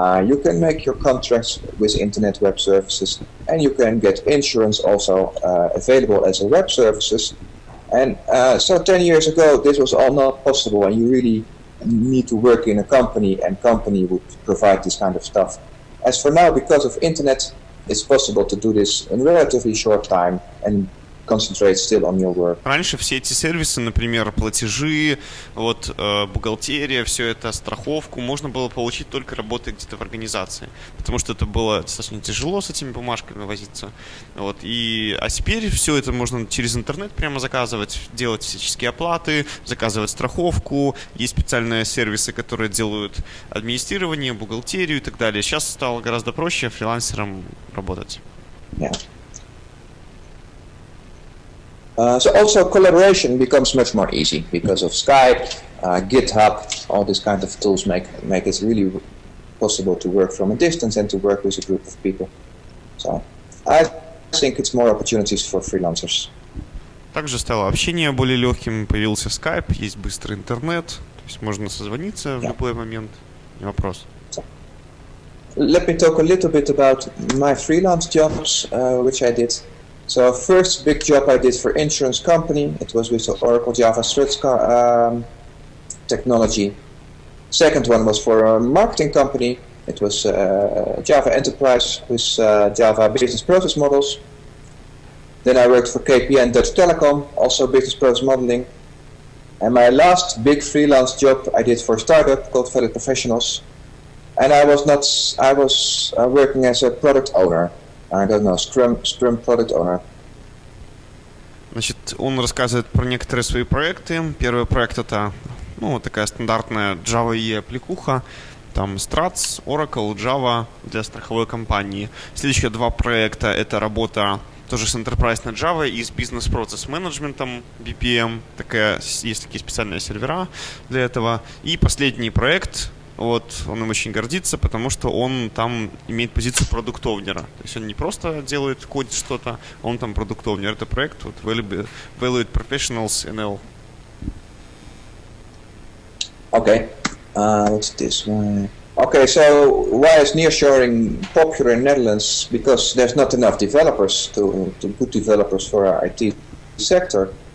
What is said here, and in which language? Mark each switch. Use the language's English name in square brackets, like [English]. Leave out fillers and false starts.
[English] You can make your contracts with internet web services, and you can get insurance also available as a web services. And so 10 years ago, this was all not possible, and you really need to work in a company, and company would provide this kind of stuff. As for now, because of internet, it's possible to do this in relatively short time and concentrate still on your work. [Russian] Раньше все эти сервисы, например, платежи, вот, бухгалтерия, все это, страховку, можно было получить только работая где-то в организации, потому что это было достаточно тяжело с этими бумажками возиться. Вот, а теперь все это можно через интернет прямо заказывать, делать всяческие оплаты, заказывать страховку, есть специальные сервисы, которые делают администрирование, бухгалтерию и так далее. Сейчас стало гораздо проще фрилансерам работать. [English] Yeah. So also collaboration becomes much more easy because of Skype, GitHub, all these kind of tools make it really possible to work from a distance and to work with a group of people. So I think it's more opportunities for freelancers. [Russian] Также стало общение более легким, появился Skype, есть быстрый интернет, то есть можно созвониться в любой момент, не вопрос. [English] So, let me talk a little bit about my freelance jobs, which I did. So first big job I did for insurance company, it was with the Oracle Java Threads technology. Second one was for a marketing company, it was Java Enterprise with Java Business Process Models. Then I worked for KPN Dutch Telecom, also business process modeling. And my last big freelance job I did for a startup called Valid Professionals. And I was working as a product owner. I don't know, Scrum product owner. [Russian] Значит, он рассказывает про некоторые свои проекты. Первый проект это, такая стандартная Java EE аппликуха. Там Strats, Oracle, Java для страховой компании. Следующие два проекта это работа тоже с Enterprise на Java и с бизнес-процесс менеджментом, BPM. Есть такие специальные сервера для этого. И последний проект, вот, он им очень гордится, потому что он там имеет позицию продукт-овнера. То есть он не просто кодит что-то, он там продукт-овнер. Это проект вот, Valued Professionals NL. [English] Okay. What's this one? Okay, so why is nearshoring popular in Netherlands? Because there's not enough developers to good developers for our IT sector.